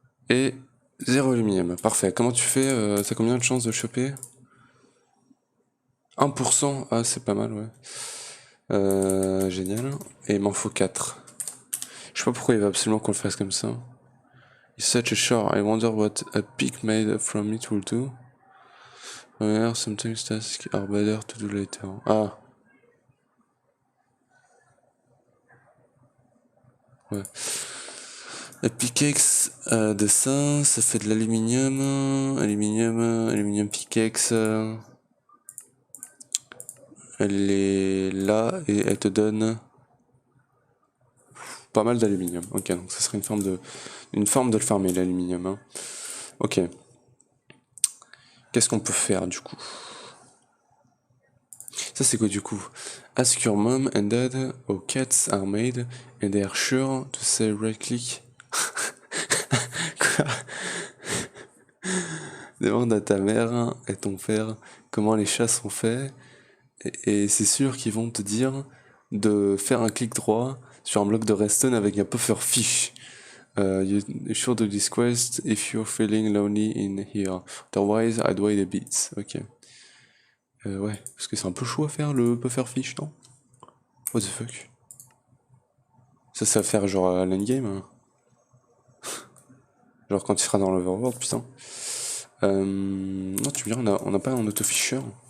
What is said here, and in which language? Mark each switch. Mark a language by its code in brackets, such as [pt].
[fr] Et 0 aluminium. Parfait. Comment tu fais? T'as combien de chances de choper? 1%. Ah, c'est pas mal, ouais. Génial. Et il m'en faut 4. Je sais pas pourquoi il va absolument qu'on le fasse comme ça. [en] It's such a shore. I wonder what a pick made from it will do. However, sometimes tasks are better to do later. Ah. [fr] Ouais. La pickaxe de ça fait de l'aluminium. [en] Aluminium pickaxe. [fr] Elle est là et elle te donne pas mal d'aluminium. Ok, donc ça serait une forme de le farmer, l'aluminium. Hein. Ok. Qu'est-ce qu'on peut faire du coup? Ça c'est quoi du coup? [en] Ask your mom and dad how cats are made and they are sure to say right click. [fr] Quoi? Demande à ta mère et ton père comment les chats sont faits et c'est sûr qu'ils vont te dire de faire un clic droit sur un bloc de redstone avec un puffer fish. [en] You should do this quest if you're feeling lonely in here. Otherwise, I'd wait a bit. Ok. [fr] Ouais, parce que c'est un peu chaud à faire le puffer fish, non? [en] What the fuck? [fr] Ça va faire genre à l'endgame. Hein. Genre quand il sera dans l'overworld, putain. Non, tu me dis, on n'a pas un auto-fisher.